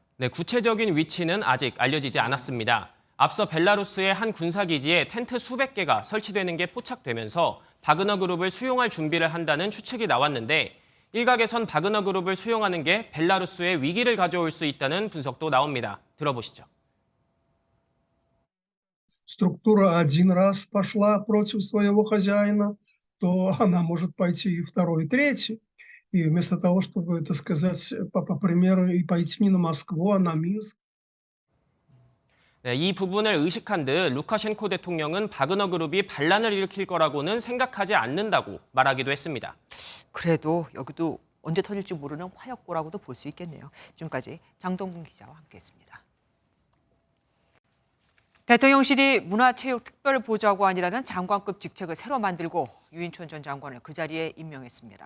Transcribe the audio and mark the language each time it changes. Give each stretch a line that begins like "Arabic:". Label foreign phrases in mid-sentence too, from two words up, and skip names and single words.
Korean: 네, 구체적인 위치는 아직 알려지지 않았습니다. 앞서 벨라루스의 한 군사기지에 텐트 수백 개가 설치되는 게 포착되면서 바그너 그룹을 수용할 준비를 한다는 추측이 나왔는데 일각에선 바그너 그룹을 수용하는 게 벨라루스에 위기를 가져올 수 있다는 분석도 나옵니다. 들어보시죠.
Russian: Структура один раз пошла против своего хозяина, то она может пойти и второй, и третий. И вместо того, чтобы, так сказать, по примеру, и пойти не на Москву, а на Минск.
Korean: 네, 이 부분을 의식한 듯 루카셴코 대통령은 바그너 그룹이 반란을 일으킬 거라고는 생각하지 않는다고 말하기도 했습니다. 그래도 여기도 언제 터질지 모르는 화약고라고도 볼 수 있겠네요. 지금까지 장동근 기자와 함께했습니다. 대통령실이 문화체육특별보좌관이라는 장관급 직책을 새로 만들고 유인촌 전 장관을 그 자리에 임명했습니다.